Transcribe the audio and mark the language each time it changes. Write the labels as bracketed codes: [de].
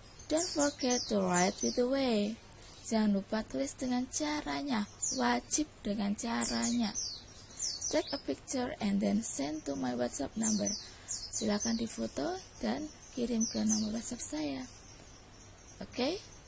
[en] Don't forget to write with the way. [id] Jangan lupa tulis dengan caranya. Wajib dengan caranya. [en] Take a picture and then send to my WhatsApp number. [id] Silakan difoto dan kirim ke nomor WhatsApp saya. [en] Okay?